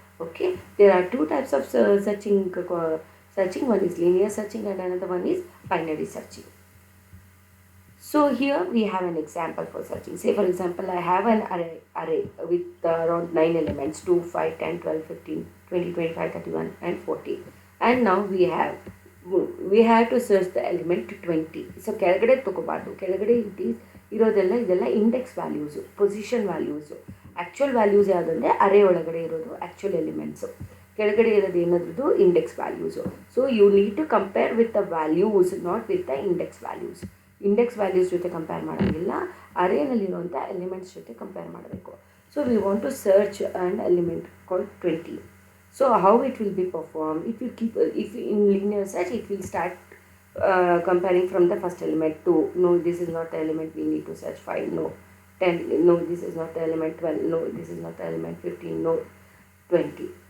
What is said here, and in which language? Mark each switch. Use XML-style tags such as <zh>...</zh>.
<en>Okay, there are two types of searching. One is linear searching and another one is binary searching. So here we have an example for searching. Say for example, I have an array with around 9 elements, 2, 5, 10, 12, 15, 20, 25, 31 and 40. And now we have to search the element 20.</en> <kn>So ಕೆಳಗಡೆ ತಗೋಬಾರ್ದು, ಕೆಳಗಡೆ ಇದೆಲ್ಲ index values, position values. Actual values ಯಾವುದಂದರೆ ಅರೇ ಒಳಗಡೆ ಇರೋದು actual elements, ಕೆಳಗಡೆ ಇರೋದು ಏನದ್ರದ್ದು index values.</kn> <en>So you need to compare with the values, not with the index values.</en> <kn>Index values ಜೊತೆ compare ಮಾಡೋಂಗಿಲ್ಲ, ಅರೇನಲ್ಲಿರುವಂಥ elements ಜೊತೆ ಕಂಪೇರ್ ಮಾಡಬೇಕು.</kn> <en>So we want to search an element called 20. So how it will be performed? It will keep, if in linear search, it will start comparing from the first element to, no, this is not the element we need to search. 5, no. 10, no, this is not the element. 12, no, this is not the element. 15, no. 20.</en>